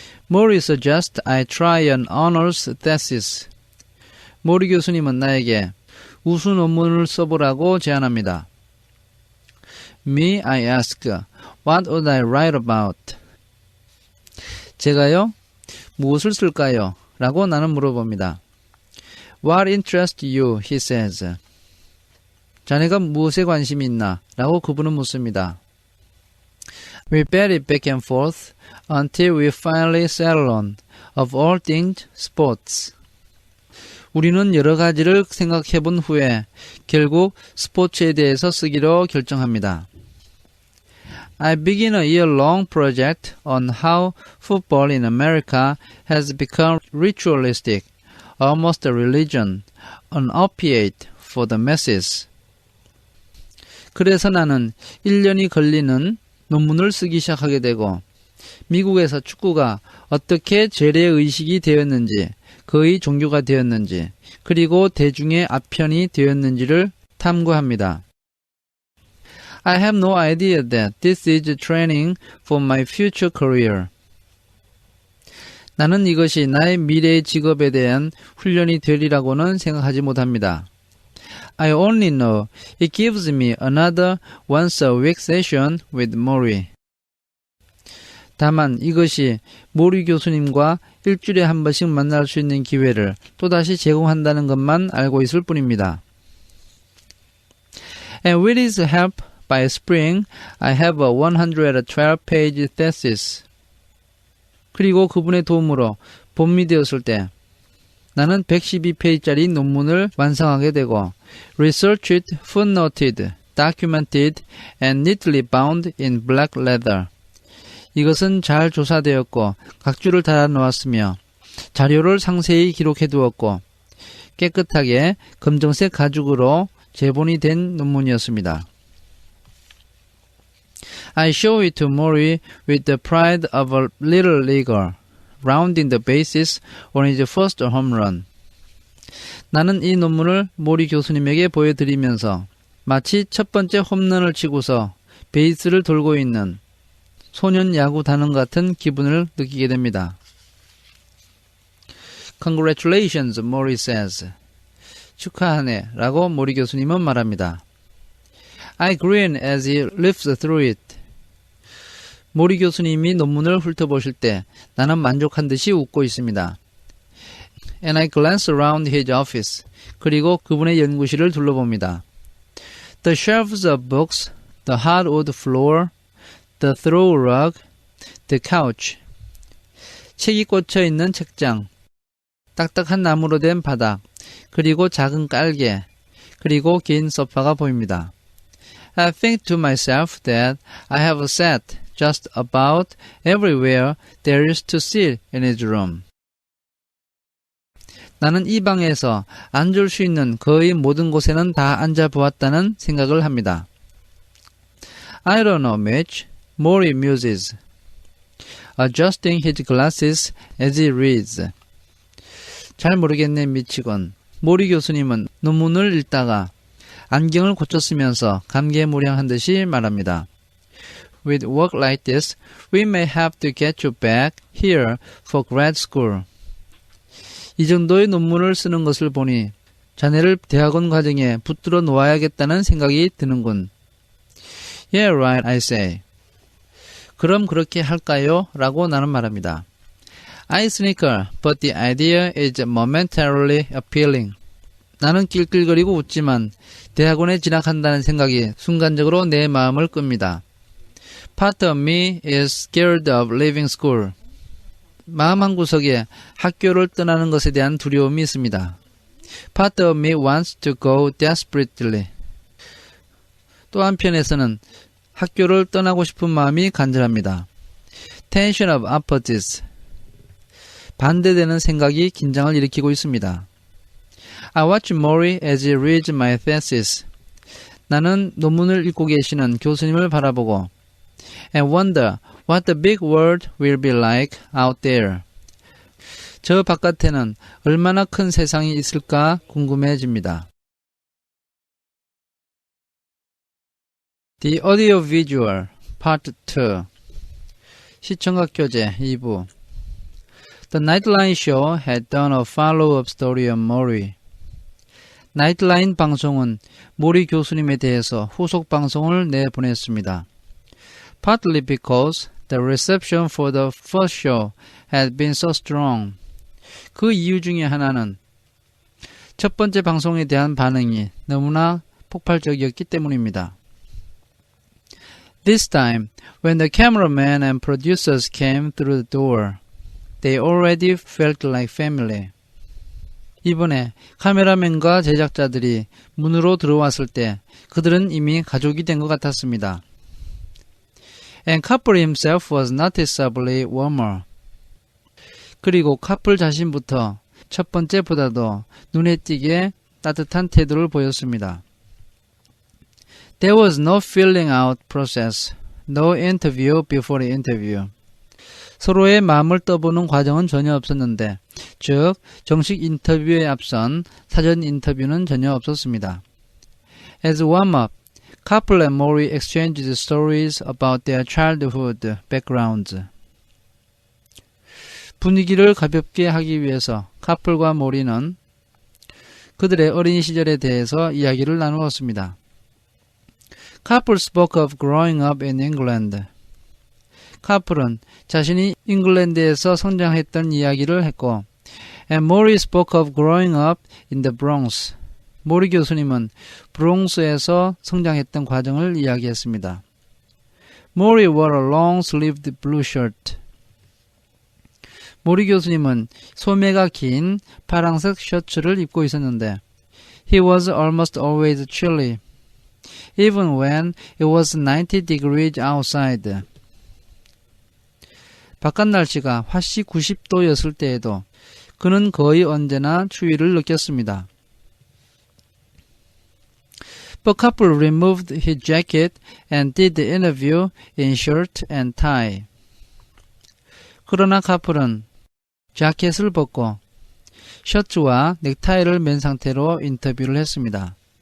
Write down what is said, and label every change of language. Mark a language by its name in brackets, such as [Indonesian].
[English] Mori suggests I try an honors thesis. [Korean] 모리 교수님은 나에게 우수 논문을 써보라고 제안합니다. [English] Me, I ask, what would I write about? [Korean] 제가요? 무엇을 쓸까요? 라고 나는 물어봅니다. [English] What interests you? He says. [Korean] 자네가 무엇에 관심이 있나? 라고 그분은 묻습니다. [English] We bet it back and forth until we finally settle on, of all things, sports. [Korean] 우리는 여러 가지를 생각해 본 후에 결국 스포츠에 대해서 쓰기로 결정합니다. [English] I begin a year-long project on how football in America has become ritualistic, almost a religion, an opiate for the masses. [Korean] 그래서 나는 1년이 걸리는 논문을 쓰기 시작하게 되고 미국에서 축구가 어떻게 재래의식이 되었는지, 거의 종교가 되었는지, 그리고 대중의 아편이 되었는지를 탐구합니다. [English] I have no idea that this is training for my future career. [Korean] 나는 이것이 나의 미래의 직업에 대한 훈련이 되리라고는 생각하지 못합니다. [English] I only know it gives me another once-a-week session with Mori. [Korean] 다만 이것이 모리 교수님과 일주일에 한 번씩 만날 수 있는 기회를 또다시 제공한다는 것만 알고 있을 뿐입니다. [English] And with his help, by spring, I have a 112-page thesis. [Korean] 그리고 그분의 도움으로 봄이 되었을 때 나는 112페이지짜리 논문을 완성하게 되고 [English] researched, footnoted, documented, and neatly bound in black leather. [Korean] 이것은 잘 조사되었고 각주를 달아 놓았으며 자료를 상세히 기록해 두었고 깨끗하게 검정색 가죽으로 제본이 된 논문이었습니다. [English] I show it to Mori with the pride of a little leaguer, rounding the bases on his first home run. [Korean] 나는 이 논문을 모리 교수님에게 보여드리면서 마치 첫 번째 홈런을 치고서 베이스를 돌고 있는 소년 야구 단원 같은 기분을 느끼게 됩니다. [English] Congratulations, Mori says. [Korean] 축하하네 라고 모리 교수님은 말합니다. [English] I grin as he lifts through it. [Korean] 모리 교수님이 논문을 훑어보실 때 나는 만족한 듯이 웃고 있습니다. [English] And I glance around his office. [Korean] 그리고 그분의 연구실을 둘러봅니다. [English] The shelves of books, the hardwood floor, the throw rug, the couch. [Korean] 책이 꽂혀 있는 책장, 딱딱한 나무로 된 바닥, 그리고 작은 깔개, 그리고 긴 소파가 보입니다. [English] I think to myself that I have sat just about everywhere there is to sit in his room. [Korean] 나는 이 방에서 앉을 수 있는 거의 모든 곳에는 다 앉아보았다는 생각을 합니다. [English] I don't know, Mitch. Mori muses, adjusting his glasses as he reads. [Korean] 잘 모르겠네, 미치건. 모리 교수님은 논문을 읽다가 안경을 고쳤으면서 감개무량한 듯이 말합니다. [English] With work like this, we may have to get you back here for grad school. [Korean] 이 정도의 논문을 쓰는 것을 보니 자네를 대학원 과정에 붙들어 놓아야겠다는 생각이 드는군. [English] Yeah, right, I say. [Korean] 그럼 그렇게 할까요? 라고 나는 말합니다. [English] I snicker, but the idea is momentarily appealing. [Korean] 나는 낄낄거리고 웃지만 대학원에 진학한다는 생각이 순간적으로 내 마음을 끕니다. [English] Part of me is scared of leaving school. [Korean] 마음 한구석에 학교를 떠나는 것에 대한 두려움이 있습니다. [English] Part of me wants to go desperately. [Korean] 또 한편에서는 학교를 떠나고 싶은 마음이 간절합니다. [English] Tension of opposites. [Korean] 반대되는 생각이 긴장을 일으키고 있습니다. [English] I watch Mori as he reads my thesis. [Korean] 나는 논문을 읽고 계시는 교수님을 바라보고 [English] and wonder what the big world will be like out there. [Korean] 저 바깥에는 얼마나 큰 세상이 있을까 궁금해집니다. [English] The Audio Visual Part 2 [Korean] 시청각 교재 2부 [English] The Nightline Show had done a follow-up story on Maury. [Korean] 나이트라인 방송은 모리 교수님에 대해서 후속 방송을 내보냈습니다. [English] Partly because the reception for the first show had been so strong. [Korean] 그 이유 중에 하나는 첫 번째 방송에 대한 반응이 너무나 폭발적이었기 때문입니다. [English] This time, when the cameraman and producers came through the door, they already felt like family. [Korean] 이번에 카메라맨과 제작자들이 문으로 들어왔을 때 그들은 이미 가족이 된 것 같았습니다. [English] And Kapil himself was noticeably warmer. [Korean] 그리고 카플 자신부터 첫 번째보다도 눈에 띄게 따뜻한 태도를 보였습니다. [English] There was no filling out process, no interview before the interview. [Korean] 서로의 마음을 떠보는 과정은 전혀 없었는데, 즉 정식 인터뷰에 앞선 사전 인터뷰는 전혀 없었습니다. [English] As warm-up, Kapil and Maury exchanged stories about their childhood backgrounds. [Korean] 분위기를 가볍게 하기 위해서 카플과 모리는 그들의 어린 시절에 대해서 이야기를 나누었습니다. [English] Kapil spoke of growing up in England. [Korean] 카플은 자신이 잉글랜드에서 성장했던 이야기를 했고, [English] and Maury spoke of growing up in the Bronx. [Korean] 모리 교수님은 브롱스에서 성장했던 과정을 이야기했습니다. [English] Maury wore a long-sleeved blue shirt. [Korean] 모리 교수님은 소매가 긴 파란색 셔츠를 입고 있었는데, [English] he was almost always chilly, even when it was 90 degrees outside. [Korean] 바깥 날씨가 화씨 90도였을 때에도 그는 거의 언제나 추위를 느꼈습니다. [English] But Kapil removed his jacket and did the interview in shirt and tie. [Korean] 그러나 카플은 자켓을 벗고 셔츠와 넥타이를 맨 상태로 인터뷰를 했습니다.